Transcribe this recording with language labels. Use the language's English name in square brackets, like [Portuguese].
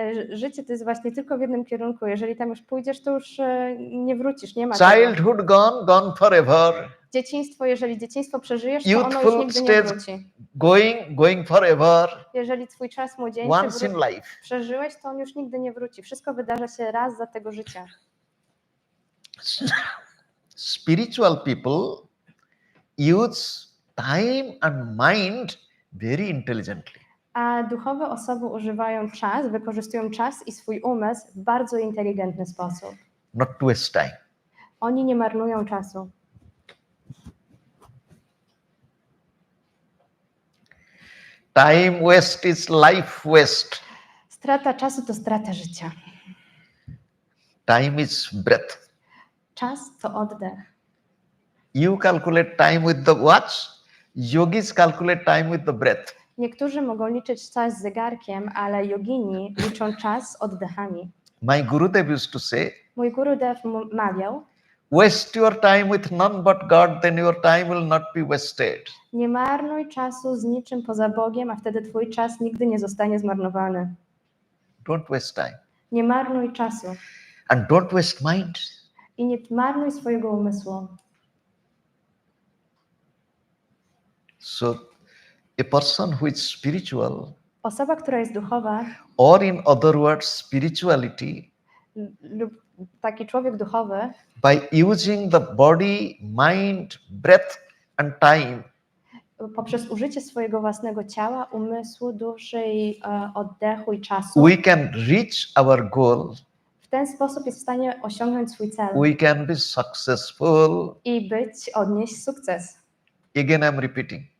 [Polish] Życie to jest właśnie tylko w jednym kierunku. Jeżeli tam już pójdziesz, to już nie wrócisz, nie ma tego. [English] Childhood gone, gone forever. [Polish] Dzieciństwo, jeżeli dzieciństwo przeżyjesz, to ono już [English] Youthful [Polish] nigdy nie [English] stage [Polish] wróci. [English] going forever. [Polish] Jeżeli twój czas młodzieńczy [English] Once in life. [Polish] przeżyłeś, to on już nigdy nie wróci. Wszystko wydarza się raz za tego życia. [English] Spiritual people use time and mind very intelligently. [Polish] A duchowe osoby używają czas, wykorzystują czas i swój umysł w bardzo inteligentny sposób. [English] Not to waste time. [Polish] Oni nie marnują czasu. [English] Time waste is life waste. [Polish] Strata czasu to strata życia. [English] Time is breath. [Polish] Czas to oddech. [English] You calculate time with the watch. Yogis calculate time with the breath. [Polish] Niektórzy mogą liczyć czas z zegarkiem, ale jogini liczą czas oddechami. [English] My Gurudev used to say, [Polish] Mój Gurudev mawiał, [English] waste your time with none but God, then your time will not be wasted. [Polish] nie marnuj czasu z niczym poza Bogiem, a wtedy twój czas nigdy nie zostanie zmarnowany. [English] Don't waste time. [Polish] Nie marnuj czasu [English] And don't waste mind. [Polish] i nie marnuj swojego umysłu. [English] So a person who is spiritual, [Polish] Osoba, która jest duchowa [English] or in other words, spirituality, [Polish] lub taki człowiek duchowy, [English] by using the body, mind, breath, and time, [Polish] poprzez użycie swojego własnego ciała, umysłu, duszy i oddechu i czasu, [English] we can reach our goal. [Polish] w ten sposób jest w stanie osiągnąć swój cel [English] We can be successful. [Polish] i odnieść sukces. [English] Again, I'm repeating.